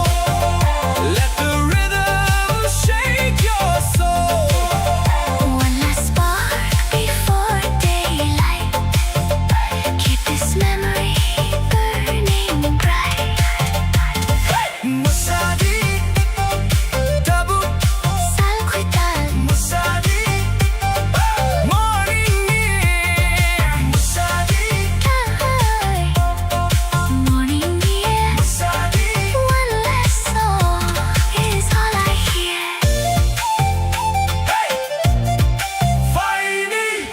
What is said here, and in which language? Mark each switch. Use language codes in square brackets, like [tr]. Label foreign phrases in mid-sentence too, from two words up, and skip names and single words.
[en] Let the rhythm shake your soul. One last spark before daylight. Keep this memory burning bright. [trp] Musadi, tabu, Sal koital, Musadi, [en] morning near. Musadi, ay, morning dear. Musadi, One last song is all I hear. fighting.